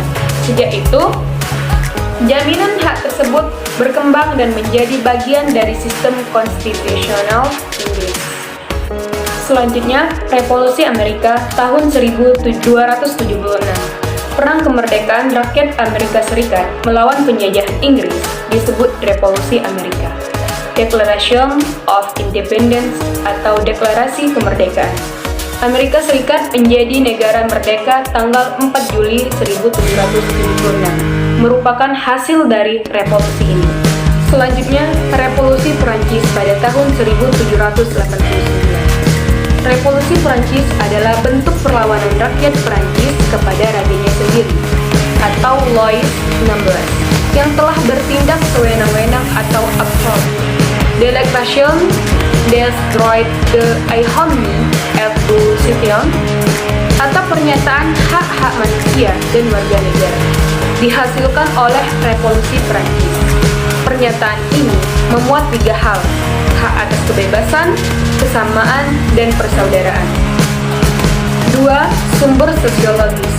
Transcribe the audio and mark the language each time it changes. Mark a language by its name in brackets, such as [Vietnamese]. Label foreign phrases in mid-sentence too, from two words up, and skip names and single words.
[Indonesian] Sejak itu, jaminan hak tersebut berkembang dan menjadi bagian dari sistem konstitusional Inggris. Selanjutnya, Revolusi Amerika tahun 1276. Perang kemerdekaan rakyat Amerika Serikat melawan penjajah Inggris disebut Revolusi Amerika. Declaration of Independence atau Deklarasi Kemerdekaan. Amerika Serikat menjadi negara merdeka tanggal 4 Juli 1776, merupakan hasil dari revolusi ini. Selanjutnya, Revolusi Perancis pada tahun 1789. Revolusi Perancis adalah bentuk perlawanan rakyat Perancis kepada rajanya sendiri, atau Louis XVI, yang telah bertindak sewenang-wenang atau absolut. Déclaration des droits de l'homme et du citoyen, atau pernyataan hak-hak manusia dan warga negara, dihasilkan oleh Revolusi Perancis. Pernyataan ini memuat 3 hal: hak atas kebebasan, kesamaan, dan persaudaraan. 2. Sumber sosiologis.